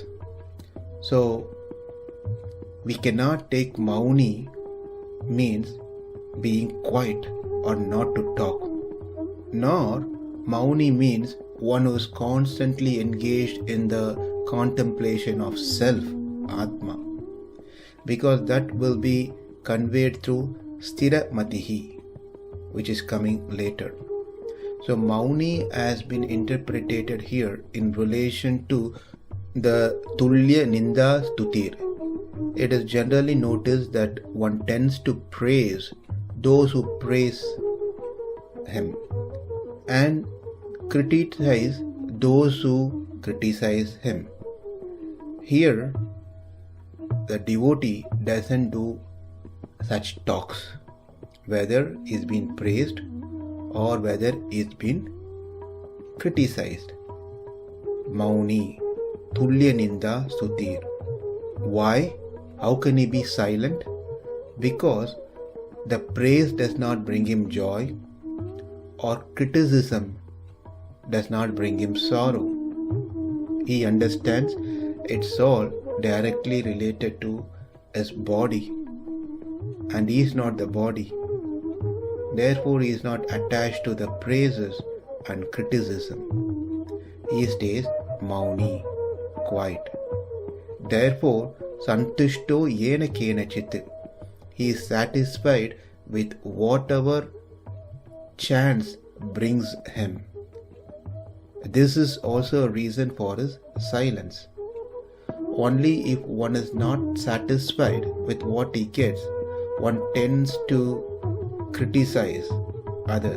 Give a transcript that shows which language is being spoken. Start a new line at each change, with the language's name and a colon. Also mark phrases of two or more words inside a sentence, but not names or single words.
English: So we cannot take maunī means being quiet or not to talk, nor maunī means one who is constantly engaged in the contemplation of self, atma, because that will be conveyed through sthira-matir, which is coming later. So maunī has been interpreted here in relation to the tulya-nindā-stutir. It is generally noticed that one tends to praise those who praise him and criticize those who criticize him. Here, the devotee doesn't do such talks, whether he's been praised or whether he's been criticized.
Sanskrit: Maunī, tulya-nindā-stutir.
English: Why? How can he be silent? Because the praise does not bring him joy, or criticism does not bring him sorrow. He understands it's all directly related to his body, and he is not the body. Therefore, he is not attached to the praises and criticism. He stays maunī, quiet. Therefore,
Sanskrit: santuṣṭo yena kenacit.
English: He is satisfied with whatever chance brings him. This is also a reason for his silence. Only if one is not satisfied with what he gets, one tends to criticize others.